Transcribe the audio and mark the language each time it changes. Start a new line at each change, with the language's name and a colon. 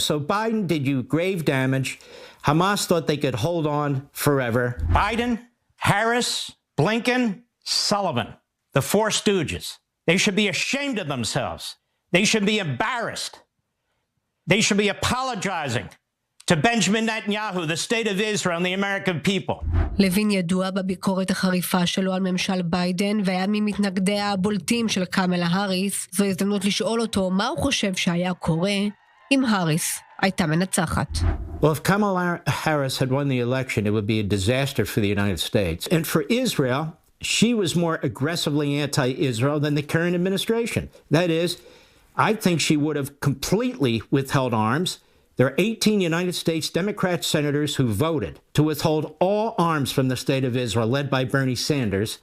English: So Biden did you grave damage. Hamas thought they could hold on forever. Biden, Harris, Blinken, Sullivan, the four stooges. They should be ashamed of themselves. They should be embarrassed. They should be apologizing to Benjamin Netanyahu, the state of Israel, and the American people.
Hebrew: לוין ידוע בביקורת החריפה שלו על ממשל ביידן, והיה ממתנגדיה הבולטים של קמלה האריס. זו הזדמנות לשאול אותו מה הוא חושב שהיה קורה אם האריס הייתה מנצחת.
English: Well, if Kamala Harris had won the election, it would be a disaster for the United States. And for Israel, she was more aggressively anti-Israel than the current administration. That is, I think she would have completely withheld arms. There are 18 United States Democrat senators who voted to withhold all arms from the state of Israel, led by Bernie Sanders.